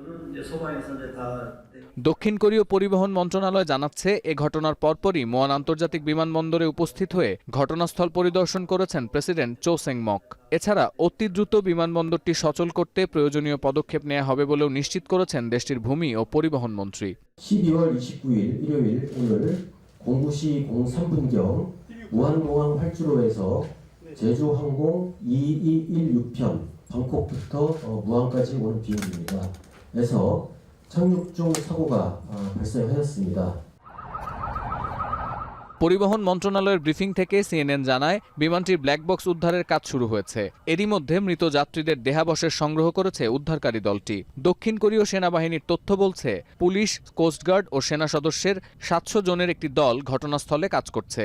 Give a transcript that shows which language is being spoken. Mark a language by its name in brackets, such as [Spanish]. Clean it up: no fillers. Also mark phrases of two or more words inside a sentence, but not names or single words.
[Bangla] দক্ষিণ কোরীয় পরিবহন মন্ত্রণালয় জানাচ্ছে, এ ঘটনার পরপরই মুয়ান আন্তর্জাতিক বিমানবন্দরে উপস্থিত হয়ে ঘটনাস্থল পরিদর্শন করেছেন প্রেসিডেন্ট চো সেং মক। এছাড়া অতি দ্রুত বিমানবন্দরটি সচল করতে প্রয়োজনীয় পদক্ষেপ নেওয়া হবে বলেও নিশ্চিত করেছেন দেশটির ভূমি ও পরিবহন মন্ত্রী। [Korean] 12월 29일 일요일 오늘 09시 03분경 무한공항 활주로에서 제주항공 2216편 방콕부터 무안까지 오는 비행기입니다. 에서 착륙 중 사고가 발생하였습니다. [Bangla] পরিবহন মন্ত্রণালয়ের ব্রিফিং থেকে সিএনএন জানায়, বিমানটির [English] black box [Bangla] উদ্ধারের কাজ শুরু হয়েছে। এরই মধ্যে মৃত যাত্রীদের দেহাবশেষ সংগ্রহ করেছে উদ্ধারকারী দলটি। দক্ষিণ কোরীয় সেনাবাহিনীর তথ্য বলছে, পুলিশ, কোস্টগার্ড ও সেনা সদস্যের 700 জনের একটি দল ঘটনাস্থলে কাজ করছে।